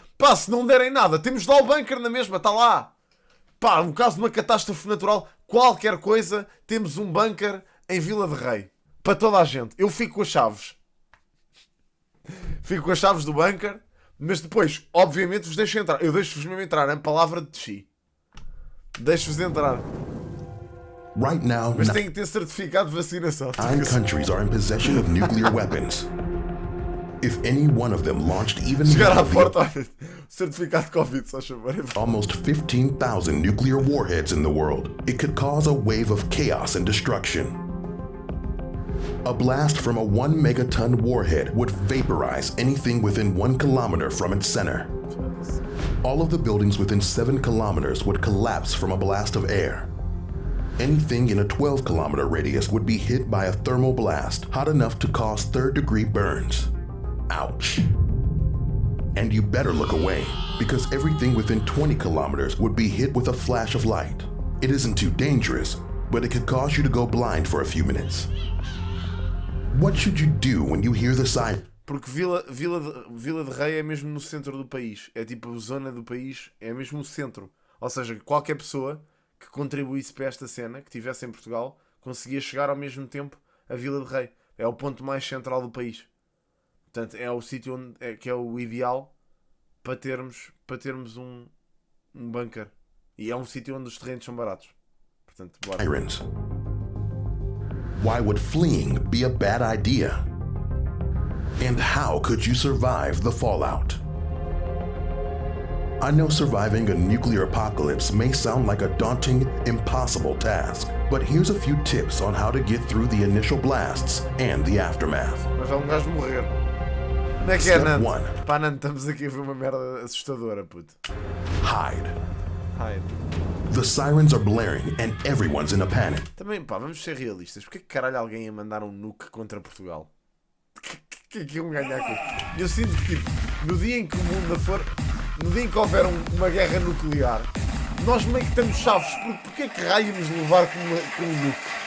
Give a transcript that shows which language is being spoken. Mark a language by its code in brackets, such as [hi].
[pt] Pá, se não derem nada, temos de dar o bunker na mesma, está lá. Pá, no caso de uma catástrofe natural, qualquer coisa, temos um bunker em Vila de Rei. Para toda a gente. Eu fico com as chaves. Fico com as chaves do bunker. Mas depois, obviamente, vos deixo entrar. Eu deixo-vos mesmo entrar. A palavra de chi. Deixo-vos entrar. [en] Right now, [pt] mas tem que ter certificado de vacinação. [en] 9 countries are in possession of nuclear weapons. If any one of them launched even [pt] chegar à porta, olha, certificado de Covid, só chamar. [en] Almost 15,000 nuclear warheads in the world, it could cause a wave of chaos and destruction. A blast from a 1 megaton warhead would vaporize anything within 1 kilometer from its center. All of the buildings within 7 kilometers would collapse from a blast of air. Anything in a 12-kilometer radius would be hit by a thermal blast hot enough to cause third-degree burns. Ouch. And you better look away, because everything within 20 kilometers would be hit with a flash of light. It isn't too dangerous, but it could cause you to go blind for a few minutes. What should you do when you hear the siren? [pt] Porque Vila de Rei é mesmo no centro do país. É tipo a zona do país, é mesmo o centro. Ou seja, qualquer pessoa que contribuísse para esta cena, que estivesse em Portugal, conseguia chegar ao mesmo tempo a Vila de Rei. É o ponto mais central do país. Portanto, é o sítio onde, que é o ideal para termos um bunker. E é um sítio onde os terrenos são baratos. Portanto, bora. Sirens. [en] Why would fleeing be a bad idea? And how could you survive the fallout? I know surviving a nuclear apocalypse may sound like a daunting, impossible task, but here's a few tips on how to get through the initial blasts and the aftermath. [pt] Mas é um gajo morrer. Como é que é, Nando? Pá, Nando, estamos aqui a ver uma merda assustadora, puto. [en] Hide. Hide. The sirens are blaring and everyone's in a panic. [pt] Também, pá, vamos ser realistas. Porquê que caralho alguém ia mandar um nuke contra Portugal? Que é que iam ganhar com isso? Eu sinto que, tipo, no dia em que o mundo for... No dia em que houver uma guerra nuclear, nós meio que estamos chaves. Porquê que raio nos levar com um nuke?